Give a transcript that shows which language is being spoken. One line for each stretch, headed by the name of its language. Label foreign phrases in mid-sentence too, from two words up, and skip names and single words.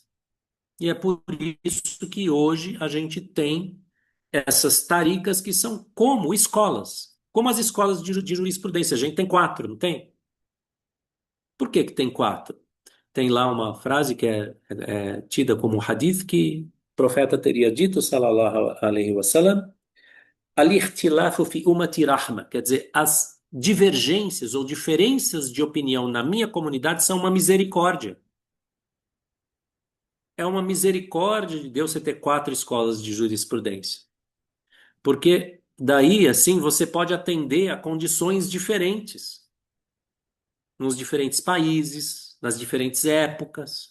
Portuguese: E é por isso que hoje a gente tem essas taricas que são como escolas, como as escolas de jurisprudência. A gente tem quatro, não tem? Por que que tem quatro? Tem lá uma frase que é tida como hadith que o profeta teria dito,
Arabic: صلى الله عليه وسلم، الاختلاف في أمتي رحمة,
Portuguese: quer dizer, as divergências ou diferenças de opinião na minha comunidade são uma misericórdia. É uma misericórdia de Deus você ter quatro escolas de jurisprudência. Porque daí, assim, você pode atender a condições diferentes nos diferentes países, nas diferentes épocas.